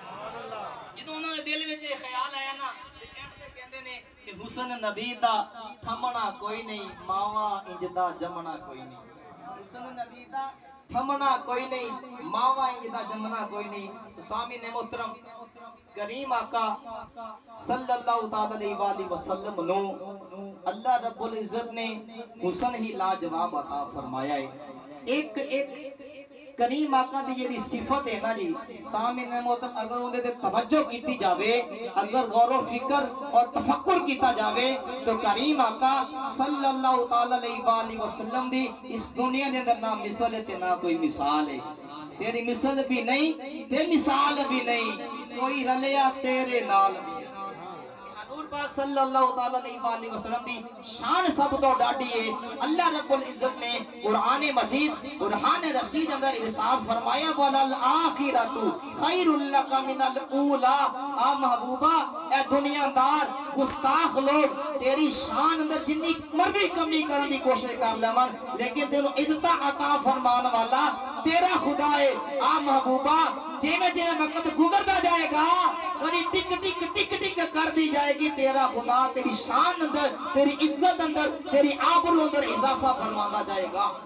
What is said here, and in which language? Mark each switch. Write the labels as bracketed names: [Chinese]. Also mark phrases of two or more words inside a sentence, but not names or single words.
[Punjabi] جدوں انہوں نے دل وچ خیال آیا نا کہندے نے کہ حسن نبی دا تھمنا کوئی نہیں، ماواں انج دا جمنا کوئی نہیں، حسن نبی دا تھمنا کوئی نہیں، ماواں انج دا جمنا کوئی نہیں۔ سامعین محترم کریم آقا [Arabic] صلی اللہ علیہ وآلہ وسلم [Punjabi] نو اللہ رب العزت نے حسن ہی لاجواب عطا فرمایا ہے۔ ایک کریم آقا دی جیڑی صفت ہے نا جی، سامعین محترم اگر اندے تے توجہ کیتی جاوے، اگر غور و فکر اور تفکر کیتا جاوے، تو کریم آقا [Arabic] صلی اللہ علیہ وآلہ وسلم [Punjabi] دی اس دنیا دے اندر نہ مثال ہے تے نہ کوئی مثال ہے، تیری مثل بھی نہیں تے مثال بھی نہیں، کوئی رلیا تیرے نال بھی۔ حضور پاک [Arabic] صلی اللہ تعالی علیہ وآلہ وسلم [Punjabi] دی شان سب تو ڈاڈی ہے. اللہ رب العزت نے قرآن مجید برہان رشید اندر ارشاد فرمایا [Arabic] وَلَلْآخِرَةُ خَيْرٌ لَكَ مِنَ الْأُولَىٰ. [Punjabi] آ محبوبہ اے دنیا دار گستاخ لوگ تیری شان اندر جنی مرضی کمی کرنے دی کوشش کر لیون لیکن تینوں عزت عطا فرمان والا تیرا خدا ہے. آ محبوبہ جیویں جیویں وقت گزرتا جائے گا تیری ٹک ٹک ٹک ٹک کر دی جائے گی تیرا خدا تیری شان اندر تیری عزت اندر تیری آبرو اندر اضافہ فرماتا جائے گا.